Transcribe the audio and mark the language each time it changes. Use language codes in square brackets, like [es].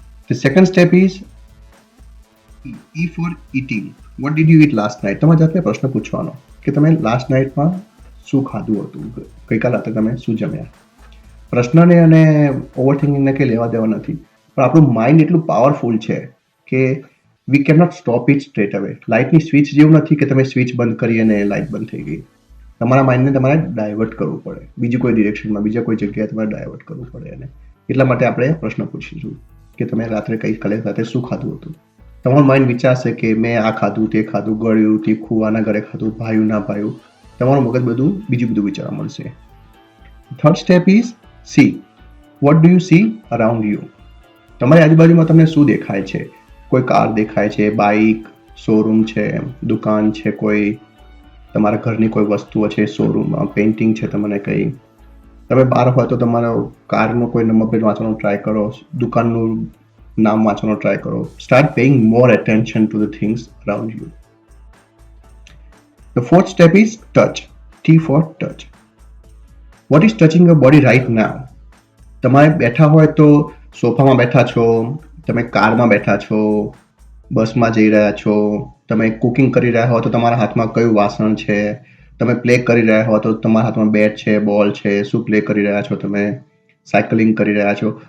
[en] The second step is E for eating. What did you eat last night? [gu] તમારા જાતને પ્રશ્ન પૂછવાનો કે તમે લાસ્ટ નાઇટમાં શું ખાધું હતું, ગઈકાલ રાતે તમે શું જમ્યા. પ્રશ્નને અને ઓવરથિંકિંગને કંઈ લેવા દેવા નથી, પણ આપણું માઇન્ડ એટલું પાવરફુલ છે કે [en] We can not stop it straight away. [gu] લાઇટની સ્વિચ જેવું નથી કે તમે સ્વિચ બંધ કરી અને લાઇટ બંધ થઈ ગઈ. તમારા માઇન્ડને તમારે ડાયવર્ટ કરવું પડે, બીજી કોઈ ડિરેક્શનમાં, બીજા કોઈ જગ્યાએ તમારે ડાયવર્ટ કરવું પડે. અને એટલા માટે આપણે પ્રશ્ન પૂછીશું કે તમે રાત્રે ગઈકાલે રાતે શું ખાધું હતું. તમારું માઇન્ડ વિચારશે કે મેં આ ખાધું, તે ખાધું, ગળ્યું, તીખું, આના ઘરે ખાધું, ભાયું ના ભાયું. તમારું મગજ બીજું બધું વિચારવા મળશે. [en] Third step is see. What do you see around you? [gu] તમારી આજુબાજુમાં તમને શું દેખાય છે? કોઈ કાર દેખાય છે, બાઇક, શોરૂમ છે, દુકાન છે, કોઈ તમારા ઘરની કોઈ વસ્તુઓ છે, શોરૂમમાં પેઇન્ટિંગ છે, તમને કંઈ. તમે બહાર હોય તો તમારો કારનો કોઈ નંબર પ્લેટ વાંચવાનો ટ્રાય કરો, દુકાનનું નામ વાંચવાનો ટ્રાય કરો. [en] Start paying more attention to the things around you. The fourth step is touch. T for touch. What is touching your body right now? [gu] તમારે બેઠા હોય તો સોફામાં બેઠા છો, તમે કારમાં બેઠા છો, બસમાં જઈ રહ્યા છો, તમે કુકિંગ કરી રહ્યા હો તો તમારા હાથમાં કયું વાસણ છે, તમે પ્લે કરી રહ્યા હો તો તમારા હાથમાં બેટ છે, બોલ છે, શું પ્લે કરી રહ્યા છો, તમે સાયકલિંગ કરી રહ્યા છો.